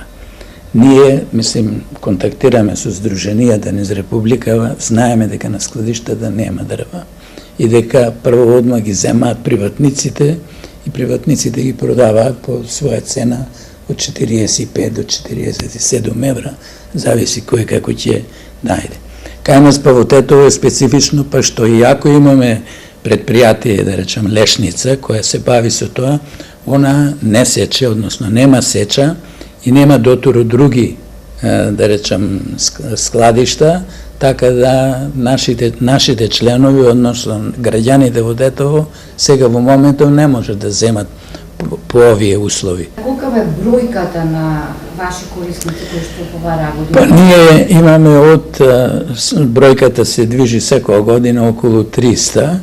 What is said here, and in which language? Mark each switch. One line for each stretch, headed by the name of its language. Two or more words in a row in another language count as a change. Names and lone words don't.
Macedonian: Ние, мислим, контактираме со здруженијата низ Република, знаеме дека на складиштата нема дрва и дека прво одма ги земаат приватниците и приватниците ги продаваат по своја цена од 45 до 47 евра, зависи кој како ќе најде. Кај нас па во Тетово е специфично, па што и ако имаме предпријатие, да речем Лешница, која се бави со тоа,
Serbian: ona ne seče, odnosno nema seča i nema dotur drugi, da rečem, skladišta,
Macedonian: така да нашите членови, односно граѓаните во Детово, сега во моментов не може да земат по овие услови. Колка е бројката на ваши корисници кои што по оваа работа? Па ние имаме од бројката се движи секоја година околу 300.